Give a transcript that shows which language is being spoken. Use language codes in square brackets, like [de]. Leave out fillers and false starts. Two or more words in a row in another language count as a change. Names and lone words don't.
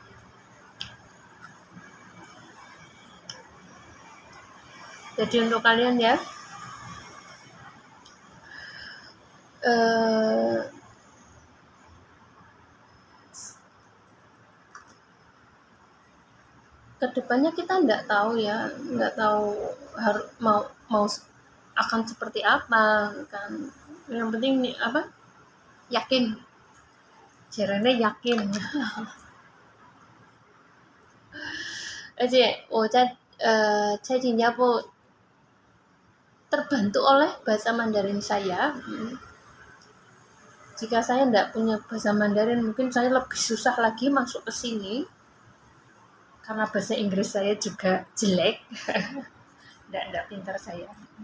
[id] Jadi untuk kalian ya, kedepannya kita nggak tahu mau akan seperti apa kan. Yang penting yakin Jarene yakin. [zh] 而且我在新加坡 [id] terbantu oleh bahasa Mandarin saya. Jika saya tidak punya bahasa Mandarin, mungkin saya lebih susah lagi masuk ke sini. Karena bahasa Inggris saya juga jelek. Tidak pintar saya.